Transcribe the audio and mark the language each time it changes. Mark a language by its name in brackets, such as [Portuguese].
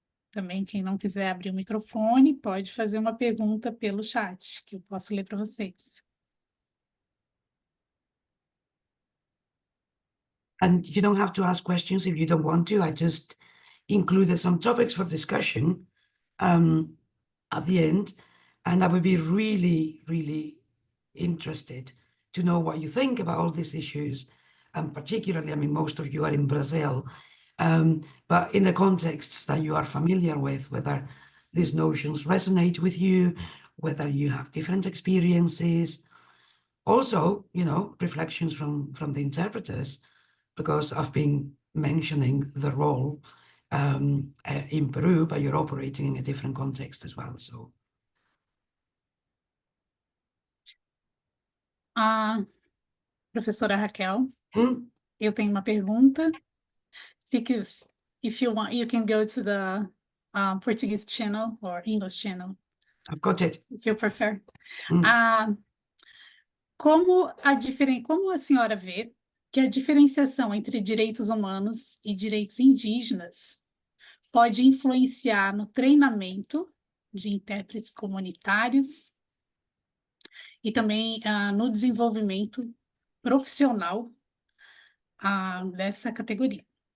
[Portuguese] Também, quem não quiser abrir o microfone, pode fazer uma pergunta pelo chat, que eu posso ler para vocês. [English] And you don't have to ask questions if you don't want to. I just included some topics for discussion at the end. And I would be really, really interested to know what you think about all these issues. And particularly, I mean, most of you are in Brazil, but in the contexts that you are familiar with, whether these notions resonate with you, whether you have different experiences. Also, reflections from the interpreters, because I've been mentioning the role in Peru, but you're operating in a different context as well. So, [Portuguese] Professora Raquel, eu tenho uma pergunta. [English] If you want, you can go to the Portuguese channel or English channel. I've got it. If you prefer. [Portuguese] Como a senhora vê que a diferenciação entre direitos humanos e direitos indígenas pode influenciar no treinamento de intérpretes comunitários e também no desenvolvimento profissional dessa categoria?